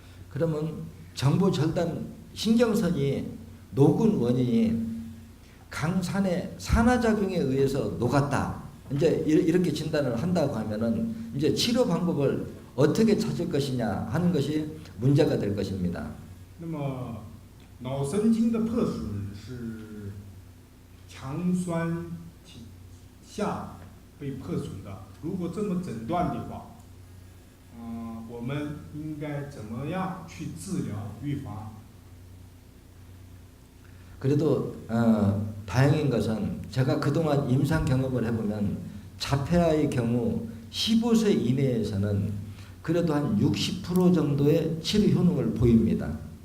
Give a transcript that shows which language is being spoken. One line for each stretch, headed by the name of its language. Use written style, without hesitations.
Korean: 그러면 정보 전달 신경선이 녹은 원인이 강산의 산화작용에 의해서 녹았다. 이제 이렇게 진단을 한다고 하면은 이제 치료 방법을 어떻게 찾을 것이냐 하는 것이 문제가 될 것입니다.
Chinese: 那么脑神经的破损是强酸体下被破损的。如果这么诊断的话，我们应该怎么样去治疗预防？
Korean: 그래도 다행인 것은 제가 그동안 임상 경험을 해보면 자폐아의 경우 15세 이내에서는 그래도 한 60% 정도의 치료 효능을 보입니다.